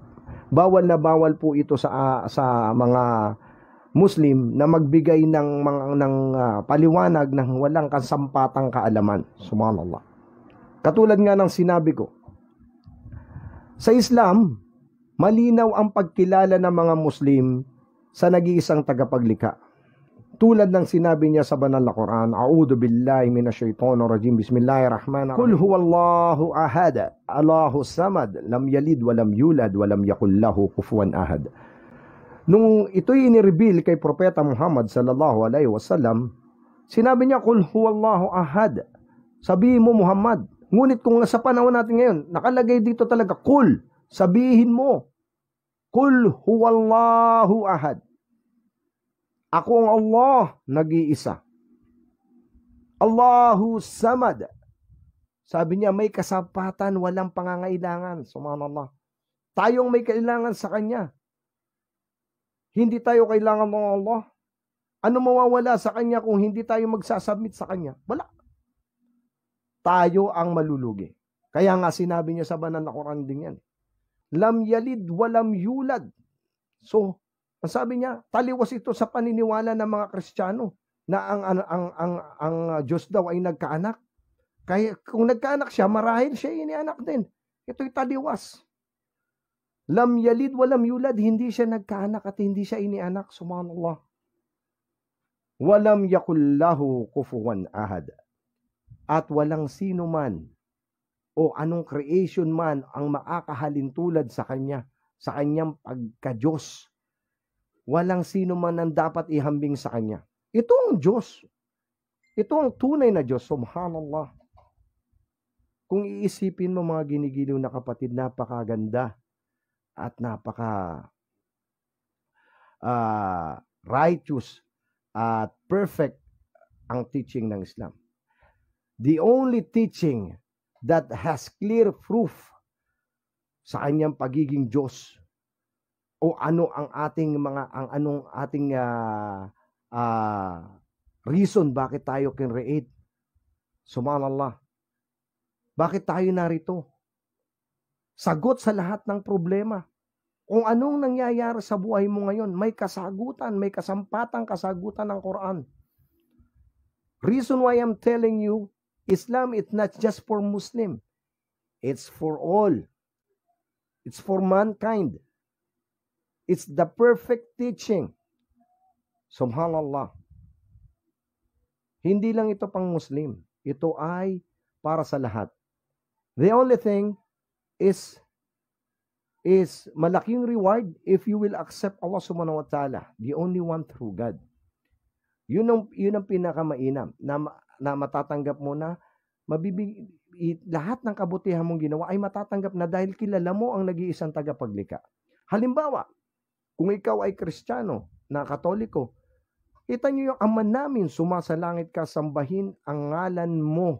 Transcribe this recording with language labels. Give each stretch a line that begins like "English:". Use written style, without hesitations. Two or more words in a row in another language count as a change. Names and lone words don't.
Filipino: Bawal na bawal po ito sa mga Muslim na magbigay ng paliwanag ng walang kasampatang kaalaman. Subhanallah. Katulad nga ng sinabi ko, sa Islam, malinaw ang pagkilala ng mga Muslim sa nag-iisang tagapaglikha. Tulad ng sinabi niya sa banal na Quran,
Arabic: أعوذ بالله من الشيطان الرجيم. بسم الله الرحمن الرحيم قل هو الله أحد الله الصمد لم يلد ولم يولد ولم يكن له كفوا أحد.
Filipino: Nung ito'y inireveal kay Propeta Muhammad
Arabic: صلى الله عليه وسلم,
Filipino: sinabi niya,
Arabic: قل هو الله أحد.
Filipino: Sabihin mo, Muhammad. Ngunit kung sa panahon natin ngayon, nakalagay dito talaga, Qul. Sabihin mo,
Arabic: قل هو الله أحد.
Filipino: Ako ang Allah, nag-iisa.
Arabic: الله الصمد.
Filipino: Sabi niya, may kasapatan, walang pangangailangan. Subhanallah. Tayong may kailangan sa Kanya. Hindi tayo kailangan ng Allah. Ano mawawala sa kanya kung hindi tayo magsasubmit sa kanya? Wala. Tayo ang malulugi. Kaya nga sinabi niya sa banal na Quran din yan.
Arabic: لم يلد ولم يولد.
Filipino: So, ang sabi niya, taliwas ito sa paniniwala ng mga Kristiyano na ang Diyos daw ay nagkaanak. Kaya kung nagkaanak siya, marahil siya inianak din. Ito'y taliwas.
Arabic: لم يلد ولم يولد,
Filipino: hindi siya nagkaanak at hindi siya inianak. Subhanallah.
Arabic: ولم يكن له كفوا أحد.
Filipino: At walang sino man o anong creation man ang makakahalin tulad sa kanya, sa kanyang pagka-Diyos. Walang sino man ang dapat ihambing sa kanya. Ito ang Diyos. Ito ang tunay na Diyos. Subhanallah. Kung iisipin mo mga ginigiliw na kapatid, napakaganda at napaka righteous at perfect ang teaching ng Islam.
English: The only teaching that has clear proof
Filipino: sa kanyang pagiging Diyos o ano ang ating reason bakit tayo kinreate. Subhanallah. Bakit tayo narito? Sagot sa lahat ng problema. Kung anong nangyayari sa buhay mo ngayon, may kasagutan, may kasampatang kasagutan ng Quran.
English: Reason why I'm telling you, Islam is not just for Muslim. It's for all. It's for mankind. It's the perfect teaching. Subhanallah.
Filipino: Hindi lang ito pang Muslim. Ito ay para sa lahat.
English: The only thing is malaking reward if you will accept Allah
Arabic: سبحانه وتعالى,
English: the only one true God.
Filipino: Yun ang pinakamainam na matatanggap mo na lahat ng kabutihan mong ginawa ay matatanggap na dahil kilala mo ang nag-iisang tagapaglikha. Halimbawa, kung ikaw ay Kristiyano na Katoliko, kita niyo yung Ama namin, sumasalangit ka, sambahin ang ngalan mo.